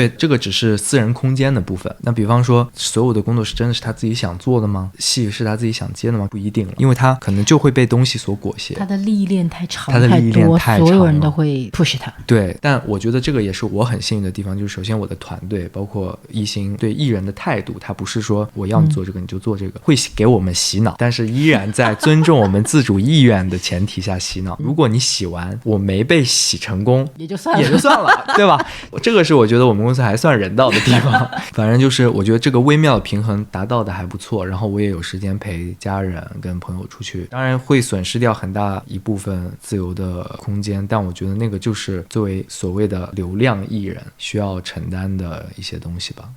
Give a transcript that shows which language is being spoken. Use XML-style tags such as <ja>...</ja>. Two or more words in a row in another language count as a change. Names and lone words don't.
<zh>对，这個只是私人空間的部分。那比方說所有的工作是真的是他自己想做的嗎？戲是他自己想接的嗎？不一定，因為他可能就會被東西所裹挾。他的歷練太長，所有人都會 push 他。对，但我覺得這個也是我很幸運的地方，就是首先我的團隊包括一心對藝人的態度，他不是說我要你做這個你就做這個，會給我們洗腦，但是依然在尊重我們自主意願的前提下洗腦。如果你洗完我沒被洗成功，也就算了對吧？這個是我覺得我們公司還算人道的地方。反正就是我覺得這個微妙的平衡達到的還不錯，然後我也有時間陪家人跟朋友出去，當然會損失掉很大一部分自由的空間，但我覺得那個就是作為所謂的流量藝人需要承擔的一些東西吧。</zh>